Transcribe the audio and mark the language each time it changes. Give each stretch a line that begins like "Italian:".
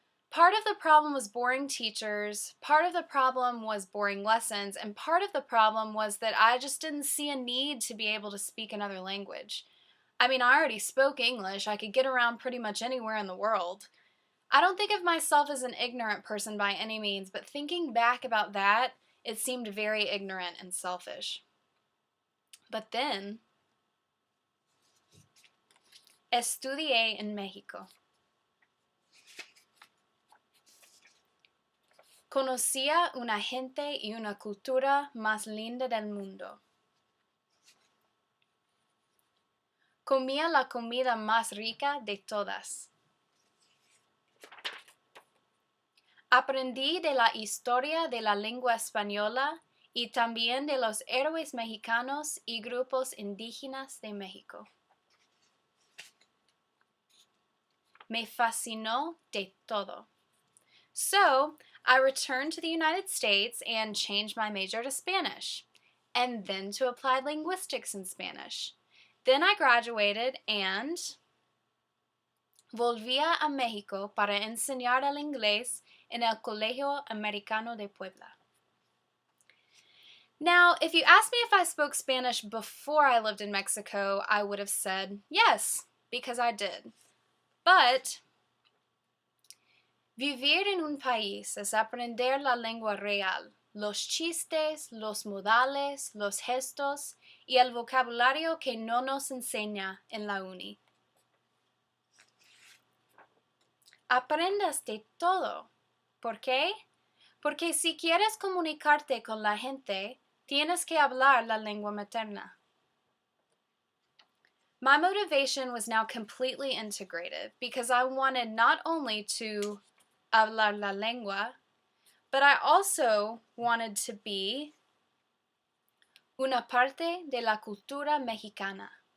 English: Part of the problem was boring teachers, part of the problem was boring lessons, and part of the problem was that I just didn't see a need to be able to speak another language. I mean, I already spoke English. I could get around pretty much anywhere in the world. I don't think of myself as an ignorant person by any means, but thinking back about that, it seemed very ignorant and selfish. But then,
Spanish: estudié en México. Conocía una gente y una cultura más linda del mundo. Comía la comida más rica de todas. Aprendí de la historia de la lengua española y también de los héroes mexicanos y grupos indígenas de México. Me fascinó de todo.
English: So, I returned to the United States and changed my major to Spanish, and then to applied linguistics in Spanish. Then I graduated and
Spanish: volvía a México para enseñar el inglés en el Colegio Americano de Puebla.
English: Now, if you asked me if I spoke Spanish before I lived in Mexico, I would have said yes, because I did.
Spanish: But vivir en un país es aprender la lengua real, los chistes, los modales, los gestos y el vocabulario que no nos enseña en la uni. Aprendas de todo. ¿Por qué? Porque si quieres comunicarte con la gente, tienes que hablar la lengua materna.
English: My motivation was now completely integrated because I wanted not only to
Spanish: hablar la lengua,
English: but I also wanted to be
Spanish: una parte de la cultura mexicana.